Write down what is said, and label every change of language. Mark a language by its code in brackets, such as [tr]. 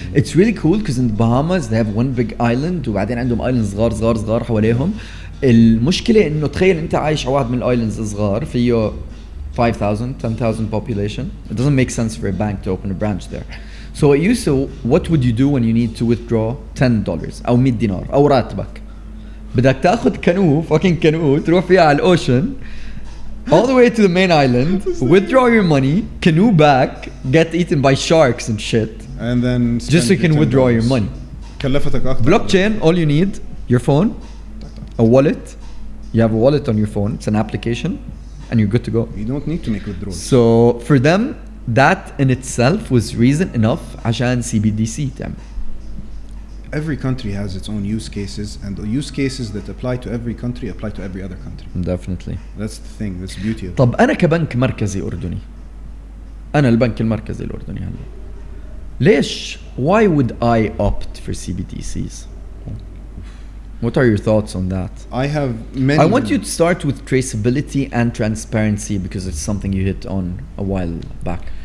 [en] It's really cool because in the Bahamas they have one big island [ar] وبعدين عندهم [en] islands [ar] صغار حواليهم. المشكلة إنه تخيل أنت عايش على واحد من الislands الصغار فيه 5,000, 10,000 population. [en] It doesn't make sense for a bank to open a branch there. So it used to, what would you do when you need to withdraw $10 [ar] أو 100 دينار أو راتبك؟ بدك تاخد [en] fucking canoe [ar] تروح فيها على الأوشن [en] all the way to the main island, withdraw your money, canoe back, get eaten by sharks and shit, and then just so you can withdraw your money. [ar] كلفتك أكتر. [en] Blockchain, all you need, your phone, a wallet. You have a wallet on your phone, it's an application, and you're good to go. You don't need to make withdrawals. So for them, that in itself was reason enough [ar] عشان CBDC تعمل. [en] Every country has its own use cases, and the use cases that apply to every country apply to every other country. Definitely. That's the thing, that's the beauty of it. [ar] طب أنا كبنك مركزي أردني، أنا البنك المركزي الأردني هلا، ليش؟ [en] Why would I opt for CBDCs? What are your thoughts on that? I have many. I want you to start with traceability and transparency because it's something you hit on a while back.